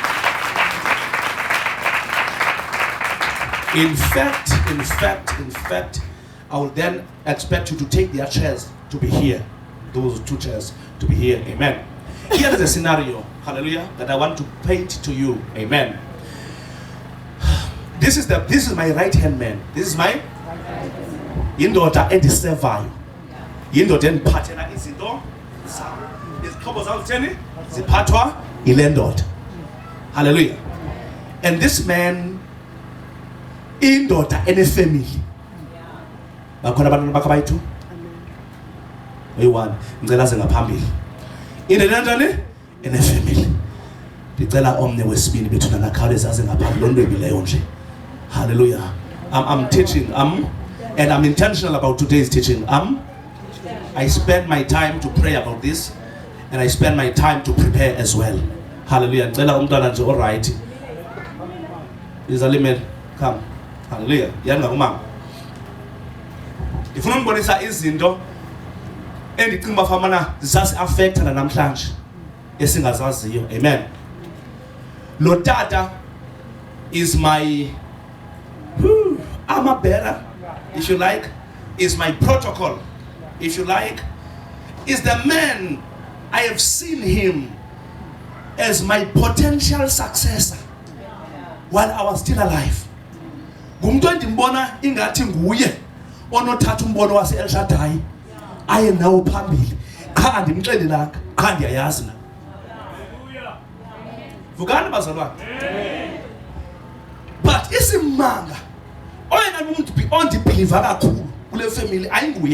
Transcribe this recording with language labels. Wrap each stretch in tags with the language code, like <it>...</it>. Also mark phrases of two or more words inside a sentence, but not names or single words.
<en>In fact, I will then expect you to take their chairs to be here. Those 2 chairs to be here. Amen. Here is a scenario, hallelujah, that I want to paint to you. Amen. This is my right hand man. This is my</en> <xh>indoda endisevayo. Indoda endiphathela izinto zami. Izixhobo zami zitheni? Ziphathwa yile ndoda.</xh> <en>Hallelujah. And this man</en> <xh>indoda enefamily. Bakhona abantwana bakho abayi-2? Oyi-1. Ngicela aze ngaphambili. Indoda enjani? Enefamily. Ndicela omnye wesibini bethu nakhawuleze aze ngaphambili lonwebileyo nje.</xh> <en>Hallelujah. I'm teaching. And I'm intentional about today's teaching. I spend my time to pray about this, and I spend my time to prepare as well. Hallelujah.</en> <xh>Ngicela umntwana nje</xh> <en>all right. Is a limit. Come.</en> <xh>Hallelujah. Yanga umama. Ndifuna ukubonisa izinto endicinga bafamana zasi affecta namhlanje esingazaziyo. Amen. Lo tata</xh> <en>is my armor bearer, if you like, is my protocol, if you like, is the man I have seen him as my potential successor while I was still alive.</en> <xh>Ngumntu endimbona ingathi nguye onothatha umbono wase El Shaddai aye nawo phambili. Qha andimxelelanga, qha ndiyayazi na. Vukani bazalwane. But isimanga oyena umuntu ondibelieve kakhulu kule family ayinguye.</xh>